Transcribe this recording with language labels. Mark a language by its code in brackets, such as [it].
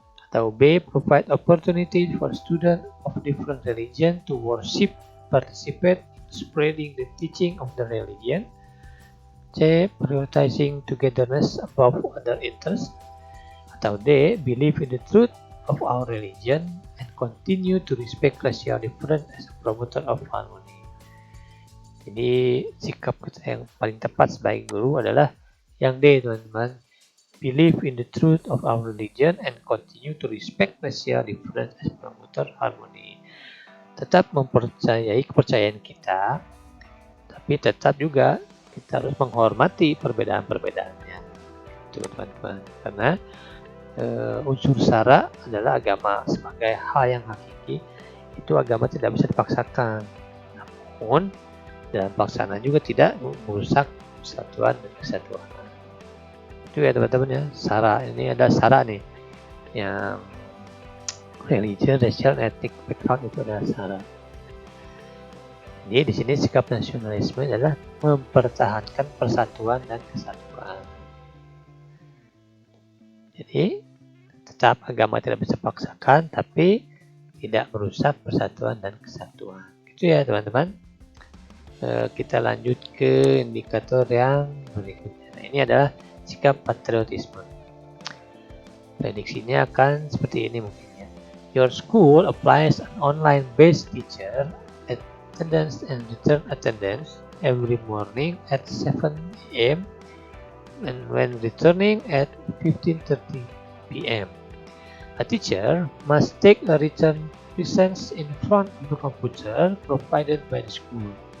[id] Atau [en] B, provide opportunity for students of different religion to worship, participate in spreading the teaching of the religion. C, prioritizing togetherness above other interests. [id] Atau [en] D, believe in the truth of our religion and continue to respect racial difference as a promoter of harmony. [id] Jadi sikap kita yang paling tepat sebagai guru adalah yang D teman-teman. [en] Believe in the truth of our religion and continue to respect racial difference as a promoter harmony. [id] Tetap mempercayai kepercayaan kita, tapi tetap juga kita harus menghormati perbedaan-perbedaannya. Itu teman-teman. Karena unsur sara adalah agama sebagai hal yang hakiki. Itu agama tidak bisa dipaksakan, namun dalam pelaksanaan juga tidak merusak persatuan dan kesatuan. Itu ya teman-teman ya, sara. Ini ada sara nih, yang [en] religion, racial, ethnic background [id] itu adalah sara. Jadi di sini sikap nasionalisme adalah mempertahankan persatuan dan kesatuan. Jadi tetap agama tidak bisa paksakan, tapi tidak merusak persatuan dan kesatuan. Itu ya teman-teman. Kita lanjut ke indikator yang berikutnya. Nah, ini adalah sikap patriotisme. Prediksinya akan seperti ini mungkin ya. [en] Your school applies an online-based teacher attendance and return attendance every morning at 7 a.m. and when returning at 15:30 p.m. A teacher must take a return presence in front of the computer provided by the school.